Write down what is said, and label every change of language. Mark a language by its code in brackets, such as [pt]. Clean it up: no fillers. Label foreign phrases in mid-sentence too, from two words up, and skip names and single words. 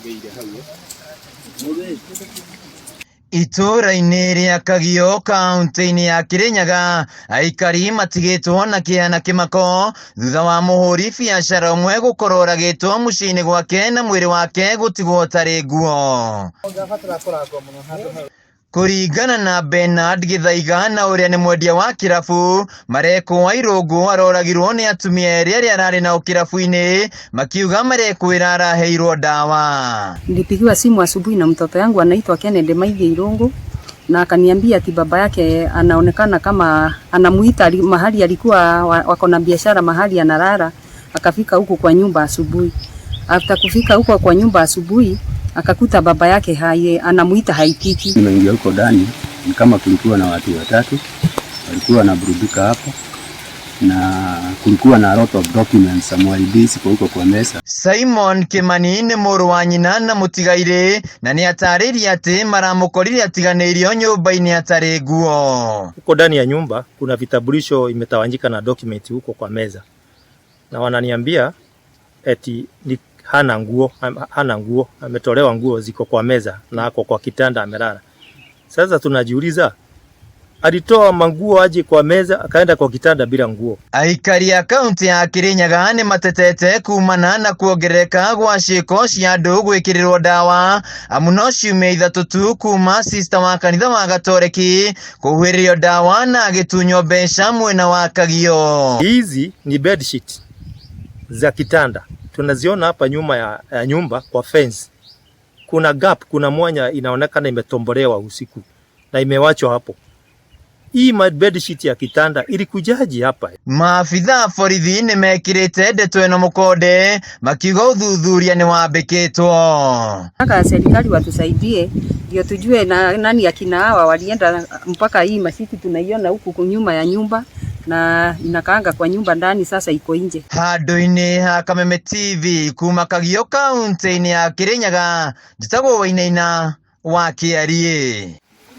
[ki] Itũra-inĩ rĩa Kagio kaunti-inĩ ya Kirinyaga, aikari matigĩtwo na kĩeha na kĩmako thutha wa mũhũri biacara ũmwe gũkorwo ũragĩtwo mũciĩ-inĩ gwake na mwĩrĩ wake gũtigwo ũtarĩ nguo. Kũringana na Bernard Githaiga na ũrĩa nĩ mwendia wa kirabu, Mareko wa Irũngũ aroragirwo nĩ atumia erĩ arĩa ararĩ nao kirabu-inĩ, makiuga Marekwĩra araheirwo dawa. [sw] Nilipigiwa simu asubuhi na mtoto yangu anaitwa Kennedy Maige Irũngũ, na akaniambia ati baba yake anaonekana kama anamuita mahali alikuwa wako na biashara mahali analala. Akafika huko kwa nyumba asubuhi. After kufika huko kwa nyumba asubuhi, akakuta baba yake anamuita haitiki. Nimeingia huko ndani, ni kama kulikuwa na watu watatu walikuwa wanaburudika hapo, na kulikuwa na [en] lot of documents some IDs [sw] huko kwa mesa. [ki] Simon Kimani nĩ mũrũ wa nyina na mũtigairĩ, na nĩ atarĩria atĩ maramũkorire atiganĩirio nyũmba-inĩ atarĩ nguo. [sw] Huko ndani ya nyumba kuna vitambulisho imetawanyika na document huko kwa meza, na wananiambia eti ni hana nguo, ametolewa nguo ziko kwa meza na ako kwa kitanda amelala. Sasa tunajiuliza, alitoa manguo aje kwa meza akaenda kwa kitanda bila nguo? [ki] Aikari a kaunti ya Kirinyaga nĩ matetete kumana na kuongereka gwa ciĩko cia andũ gwĩkĩrĩrwo dawa, amu no ciumia ithatũ tu kuma sister wa kanitha wa Gatoreki kũhuhĩrĩrio dawa na agĩtunywo mbeca mwena wa Kagio. [sw] Hizi ni [en] bed sheet [sw] za kitanda, tunaziona hapa nyuma ya nyumba kwa fence. Kuna gap, kuna mwanya inaonekana imetombolewa usiku na imewachwa hapo. Hii [en] bed sheet [sw] ya kitanda ilikujaji hapa? [ki] Maafitha borithi nĩ mekĩrĩte ndeto ĩno mũkonde, makiuga ũthuthuria nĩ wambĩkĩtwo. [sw] Aka serikali watusaidie ndio tujue nani akina hawa walienda mpaka hii masiti tunaiona huku nyuma ya nyumba na inakaanga kwa nyumba ndani, sasa iko nje. [ki] Handũ-inĩ ha Kameme TV kuma Kagio kaunti-inĩ ya Kirinyaga, njĩtagwo Wainaina wa Kĩarie.